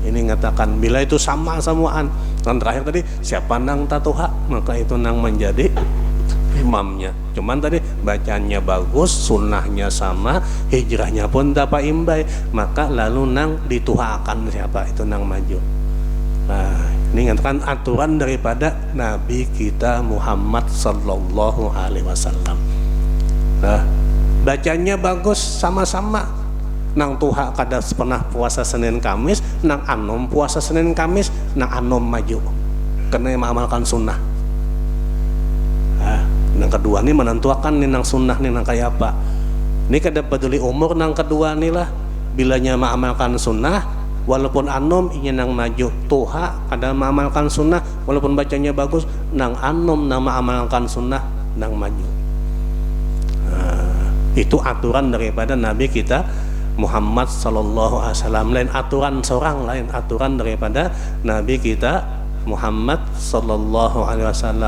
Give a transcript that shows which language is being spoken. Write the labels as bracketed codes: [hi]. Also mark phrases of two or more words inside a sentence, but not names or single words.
[bjn] Ini ngatakan bila itu sama samaan. Dan terakhir tadi siapa nang tatuha, maka itu nang menjadi imamnya. Cuman tadi bacanya bagus, sunnahnya sama, hijrahnya pun dapat imbai, maka lalu nang dituhakan siapa itu nang maju. Nah, ini ngatakan aturan daripada Nabi kita Muhammad [ar] sallallahu alaihi wasallam. [bjn] Nah, bacanya bagus sama-sama. Nang tuha kada pernah puasa Senin Kamis, nang anom puasa Senin Kamis, nang anom maju karena mengamalkan sunnah. Nah, yang kedua nih menentukan nih nang sunnah nih nang kayak apa. Ini kada peduli umur nang kedua nih lah. Bilanya mengamalkan sunnah, walaupun anom ingin nang maju. Tuha kada mengamalkan sunnah, walaupun bacanya bagus, nang anom nang mengamalkan sunnah nang maju. Nah, itu aturan daripada Nabi kita Muhammad [ar] sallallahu alaihi wasallam. [bjn] Lain aturan seorang, lain aturan daripada Nabi kita Muhammad [ar] sallallahu alaihi wasallam.